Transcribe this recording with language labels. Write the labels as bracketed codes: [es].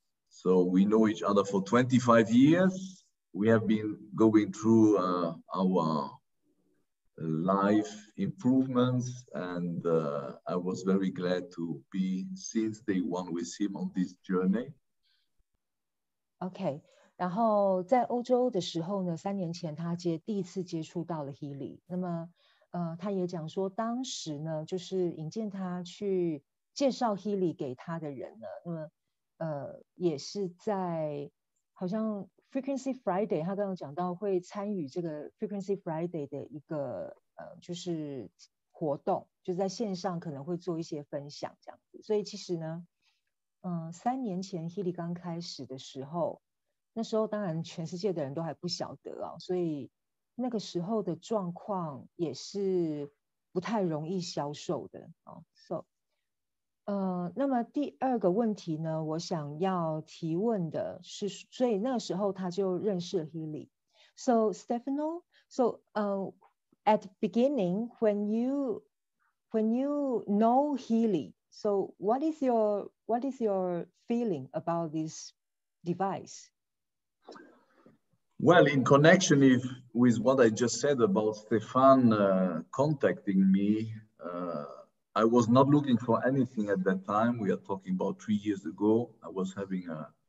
[en] So we know each other for 25 years. We have been going through our life improvements, and I was very glad to be since day one with him on this journey. [zh] OK， 然后在欧洲的时候呢，3年前他第一次接触到了 Healy， 那么他也讲说，当时呢就是引荐他去介绍 Healy 给他的人呢，那么也是在好像 Frequency Friday， 他刚刚讲到会参与这个 Frequency Friday 的一个就是活动，就是在线上可能会做一些分享这样子。所以其实呢，3年前 Healy 刚开始的时候，那时候当然全世界的人都还不晓得啊，所以那个时候的状况也是不太容易销售的啊。那么第二个问题呢，我想要提问的是，所以那个时候他就认识了 Healy。 [en] So Stefano, at the beginning when you know Healy, so what is your feeling about this device? Well, in connection with what I just said about Stefan contacting me, I was not looking for anything at that time. We are talking about 3 years ago. I was having a